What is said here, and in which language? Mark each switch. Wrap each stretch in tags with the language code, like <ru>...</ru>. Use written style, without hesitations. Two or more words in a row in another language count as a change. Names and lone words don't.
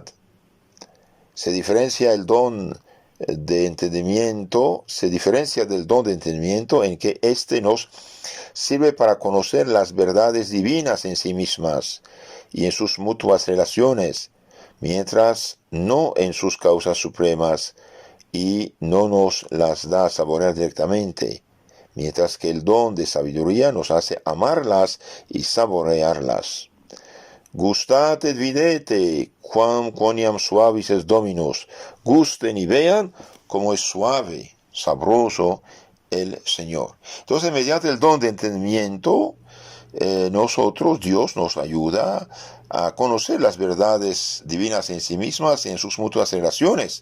<es>Se diferencia el don de entendimiento, se diferencia del don de entendimiento en que éste nos sirve para conocer las verdades divinas en sí mismas y en sus mutuas relaciones, mientras no en sus causas supremas, y no nos las da a saborear directamente, mientras que el don de sabiduría nos hace amarlas y saborearlas.</es> <la>Gustat et videte, quam quoniam suavis es Dominus.</la> <es>Gusten y vean cómo es suave, sabroso el Señor. Entonces, mediante el don de entendimiento, Dios nos ayuda a conocer las verdades divinas en sí mismas y en sus mutuas relaciones.</es>